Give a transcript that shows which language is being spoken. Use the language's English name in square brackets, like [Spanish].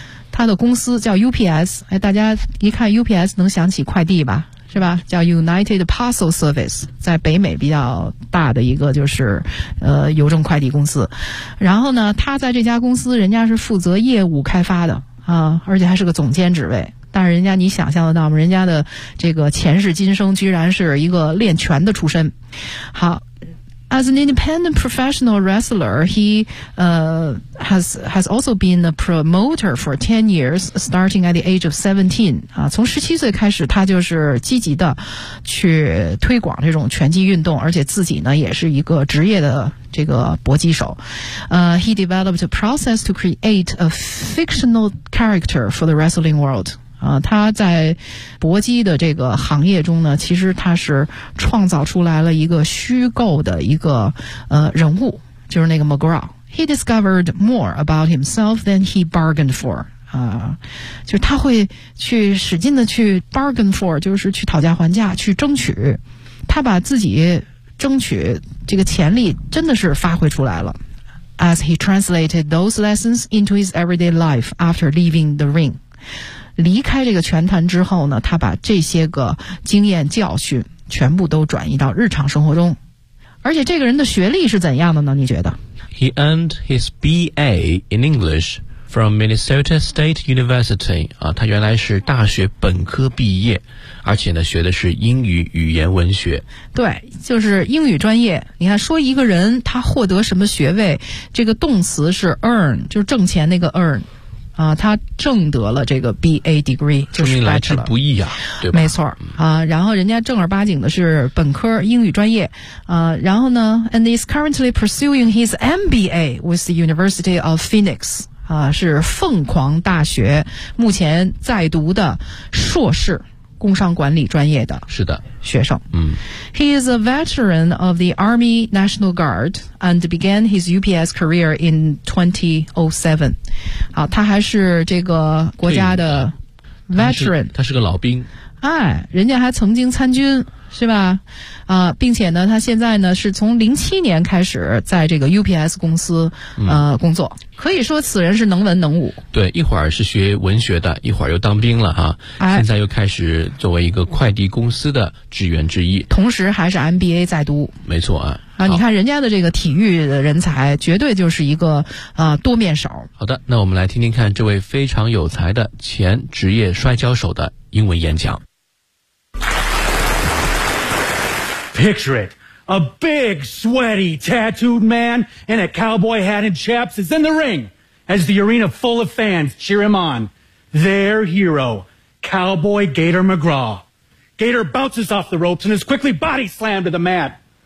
[Chinese] 他的公司叫 UPS， 哎，大家一看 UPS 能想起快递吧，是吧，叫 United Parcel Service， 在北美比较大的一个就是邮政快递公司。然后呢他在这家公司，人家是负责业务开发的啊，而且还是个总监职位。但是人家，你想象得到吗？人家的这个前世今生居然是一个练拳的出身。 [English] 好，As an independent professional wrestler, he has also been a promoter for 10 years, starting at the age of 17. [Chinese] 啊，从17岁开始，他就是积极的去推广这种拳击运动，而且自己呢也是一个职业的这个搏击手。 [English] He developed a process to create a fictional character for the wrestling world. [Chinese] 啊，他在搏击的这个行业中呢，其实他是创造出来了一个虚构的一个人物，就是那个 McGraw。 [English] He discovered more about himself than he bargained for. [Chinese] 啊，就是他会去使劲的去 [English] bargain for， [Chinese] 就是去讨价还价，去争取。他把自己争取这个潜力真的是发挥出来了。 [English] As he translated those lessons into his everyday life after leaving the ring. [Chinese] 离开这个拳坛之后呢，他把这些个经验教训全部都转移到日常生活中。而且这个人的学历是怎样的呢？你觉得 [English] ？He earned his B.A. in English from Minnesota State University. [Chinese] 啊，他原来是大学本科毕业，而且呢学的是英语语言文学。对，就是英语专业。你看，说一个人他获得什么学位，这个动词是 earn， 就是挣钱那个 earn。啊，他挣得了这个 BA degree， 就是来之不易啊，对吧？没错啊，然后人家正儿八经的是本科英语专业啊，然后呢 ， [English] and is currently pursuing his MBA with the University of Phoenix [Chinese] 啊，是凤凰大学目前在读的硕士工商管理专业的，是的，学生。嗯 [English] ，He is a veteran of the Army National Guard and began his UPS career in 2007。 [Chinese] 好，他还是这个国家的 veteran，他是个老兵。哎，人家还曾经参军，是吧？啊，并且呢，他现在呢是从07年开始在这个 UPS 公司工作，可以说此人是能文能武。对，一会儿是学文学的，一会儿又当兵了哈、啊哎，现在又开始作为一个快递公司的职员之一，同时还是 MBA 在读。没错啊，啊，你看人家的这个体育的人才，绝对就是一个多面手。好的，那我们来听听看这位非常有才的前职业摔跤手的英文演讲。 [English] Picture it. A big, sweaty, tattooed man in a cowboy hat and chaps is in the ring as the arena full of fans cheer him on. Their hero, Cowboy Gator McGraw. Gator bounces off the ropes and is quickly body slammed to the mat.